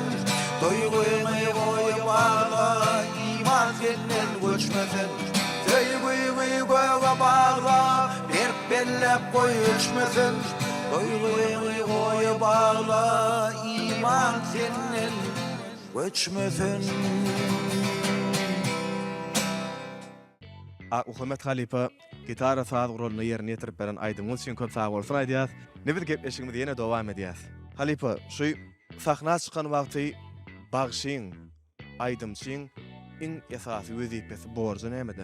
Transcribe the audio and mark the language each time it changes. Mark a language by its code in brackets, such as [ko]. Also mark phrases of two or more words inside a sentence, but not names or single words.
[tr] Duyguyu oya bağla, iman senden göçmesin. Söygüyünü göğe bağla, bir bellep koy ölçmesin. Duyguyu oya bağla, iman senden göçmesin. [tk] Uhmet Halipa gitara saz rolyny ýerine ýetirip beren aýdymyz üçin köp sag bolsun aýdýas. Nebir gepleşigimiz ýene dowam edýäs. Halipa, şu sahna çykan wagty bagşyň, aýdymçyň iň esasy wezipesi borjy nämede?